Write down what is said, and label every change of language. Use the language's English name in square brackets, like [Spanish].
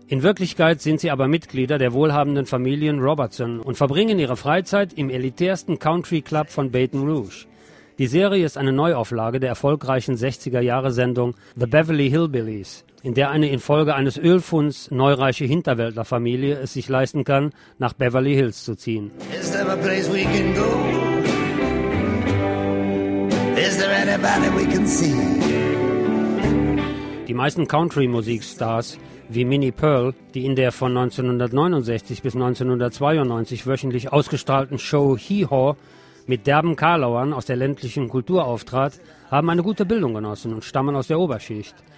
[German] In Wirklichkeit sind sie aber Mitglieder der wohlhabenden Familien Robertson und verbringen ihre Freizeit im elitärsten Country-Club von Baton Rouge. Die Serie ist eine Neuauflage der erfolgreichen 60er-Jahre-Sendung The Beverly Hillbillies, in der eine infolge eines Ölfunds neureiche Hinterwäldlerfamilie es sich leisten kann, nach Beverly Hills zu ziehen. [English] Is there a place we can go? Is there anybody we can see? [German] Die meisten Country-Musikstars wie Minnie Pearl, die in der von 1969 bis 1992 wöchentlich ausgestrahlten Show Hee Haw mit derben Karlauern aus der ländlichen Kultur auftrat, haben eine gute Bildung genossen und stammen aus der Oberschicht.